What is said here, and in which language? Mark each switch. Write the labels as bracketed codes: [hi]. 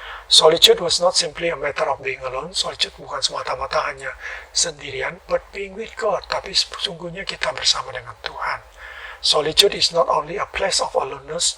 [en] Solitude was not simply a matter of being alone. [id] Solitude bukan semata-mata hanya sendirian, [en] but being with God. [id] Tapi sesungguhnya kita bersama dengan Tuhan. [en] Solitude is not only a place of aloneness.